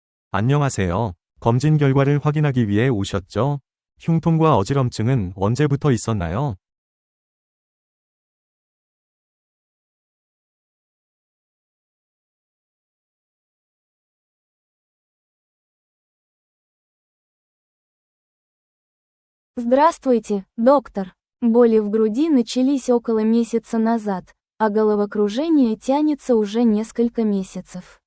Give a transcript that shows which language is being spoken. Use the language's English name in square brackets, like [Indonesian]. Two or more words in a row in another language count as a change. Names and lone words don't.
[Korean] 안녕하세요. 검진 결과를 확인하기 위해 오셨죠? 흉통과 어지럼증은 언제부터 있었나요? [Russian] Здравствуйте, доктор. Боли в груди начались около месяца назад, а головокружение тянется уже несколько месяцев.